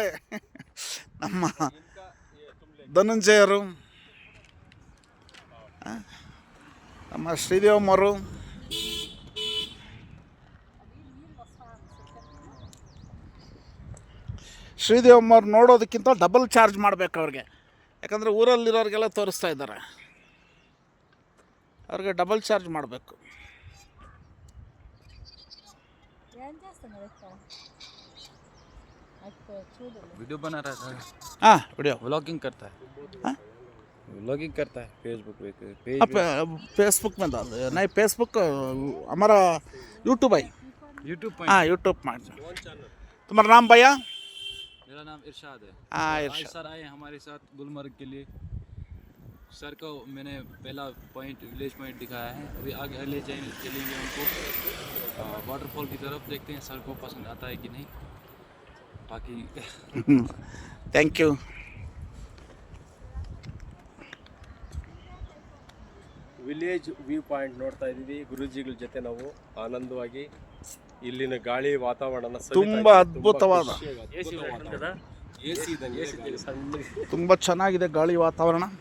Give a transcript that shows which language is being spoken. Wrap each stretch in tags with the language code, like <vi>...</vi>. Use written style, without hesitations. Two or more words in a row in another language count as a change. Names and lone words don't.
<kn>ನಮ್ಮ ಧನಂಜಯರು, ನಮ್ಮ ಶ್ರೀದೇವಮ್ಮರು, ಶ್ರೀದೇವಮ್ಮರು ನೋಡೋದಕ್ಕಿಂತ</kn> <en>double charge</en> <kn>ಮಾಡಬೇಕು ಅವ್ರಿಗೆ. ಯಾಕಂದರೆ ಊರಲ್ಲಿರೋರಿಗೆಲ್ಲ ತೋರಿಸ್ತಾ ಇದ್ದಾರೆ. ಅವ್ರಿಗೆ</kn> <en>double charge</en> <kn>ಮಾಡಬೇಕು.</kn> <hi>वीडियो बना रहा था। हाँ वीडियो व्लॉगिंग करता है। हाँ व्लॉगिंग करता है फेसबुक पे फेसबुक में डाल दे। नहीं फेसबुक हमारा यूट्यूब है। यूट्यूब पर। हाँ यूट्यूब में। तुम्हारा नाम भैया? मेरा नाम इरशाद है। हाँ आज इरशाद सर आए हमारे साथ गुलमर्ग के लिए। सर को मैंने पहला पॉइंट</hi> <en>village point</en> <hi>दिखाया है। अभी आगे ले चलेंगे उनको वाटरफॉल की तरफ, देखते हैं सर को पसंद आता है कि नहीं। बाकी</hi> <en>thank you. village view point</en> <kn>ನೋಡ್ತಾ ಇದ್ದೀವಿ. ಗುರೂಜಿಗಳ ಜೊತೆ ನಾವು ಆನಂದವಾಗಿ ಇಲ್ಲಿನ ಗಾಳಿ ವಾತಾವರಣ ತುಂಬ ಅದ್ಭುತವಾದ, ತುಂಬ ಚೆನ್ನಾಗಿದೆ ಗಾಳಿ ವಾತಾವರಣ.</kn>